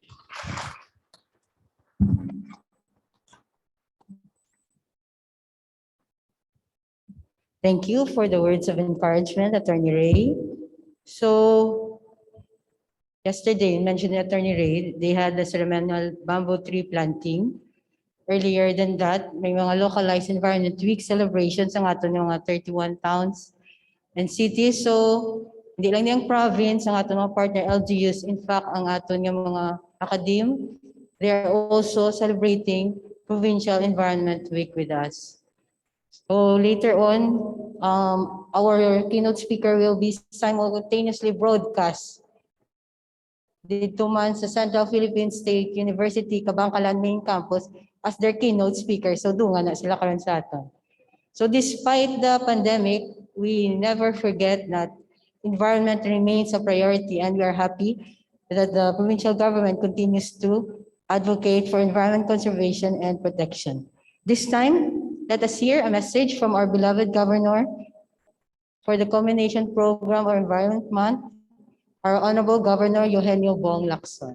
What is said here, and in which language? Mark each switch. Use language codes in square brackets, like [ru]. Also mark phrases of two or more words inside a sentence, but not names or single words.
[en] Thank you for the words of encouragement, Attorney Ray. So, yesterday, mentioned Attorney Ray, they had the ceremonial bamboo tree planting. Earlier than that, [hil] may mga [en] localized environment week celebrations [hil] ang ato ng mga 31 [en] towns and cities. So, [hil] hindi lang niyang province, ang ato mga [en] partner LGUs. [hil] In fact, ang ato ng mga academe, [en] they are also celebrating Provincial Environment Week with us. So later on, our keynote speaker will be simultaneously broadcast [hil] dito man [en] sa Central Philippine State University, Kabangkalan Main Campus as their keynote speaker. [hil] So dunga na sila karon sa aton. [en] So despite the pandemic, we never forget that environment remains a priority, and we are happy that the provincial government continues to advocate for environment conservation and protection. This time, let us hear a message from our beloved governor for the Culmination Program or Environment Month, our Honorable Governor Eugenio Bong Lacson.